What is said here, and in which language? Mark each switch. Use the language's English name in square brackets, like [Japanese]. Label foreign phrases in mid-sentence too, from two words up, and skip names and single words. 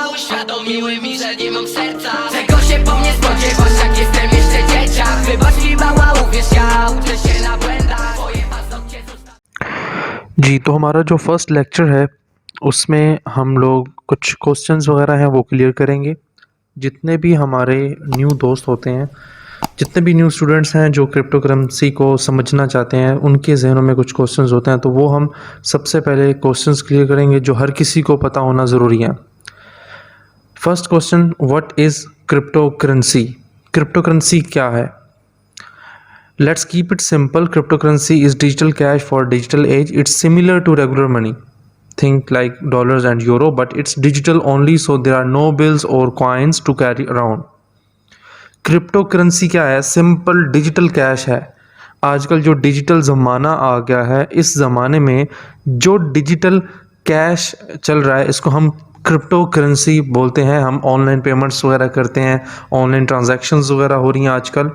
[Polish] uświadomiły mi, że nie mam serca. Czego się po mnie spodziewasz, jak jestem jeszcze dzieciak? Wybacz mi mała, uwierz, ja uczę się na błędach. Twoje paznokcie zostały. [Hindi] जी, तो हमारा जो [English] first lecture [Hindi] है उसमें हम लोग कुछ क्वेश्चंस वगैरह हैं वो क्लियर करेंगे। जितने भी हमारे न्यू दोस्त होते हैं, जितने भी [English] new students [Hindi] हैं जो [English] crypto currency [Hindi] को समझना चाहते हैं, उनके जहनों में कुछ क्वेश्चंस होते हैं, तो वो हम सबसे पहले [English] questions clear [Hindi] करेंगे जो हर किसी को पता होना ज़रूरी है। [English] first question, what is crypto currency? crypto currency [Hindi] क्या है? [English] Let's keep it simple. Cryptocurrency is digital cash for digital age. It's similar to regular money. Think like dollars and euro, but it's digital only, so there are no bills or coins to carry around. crypto currency [Hindi] क्या है? [English] simple digital cash [Hindi] है। आजकल जो डिजिटल ज़माना आ गया है, इस ज़माने में जो [English] digital cash [Hindi] चल रहा है इसको हम [English] crypto currency [Hindi] बोलते हैं। हम [English] online payments [Hindi] वगैरह करते हैं, [English] online transactions [Hindi] वगैरह हो रही हैं आजकल।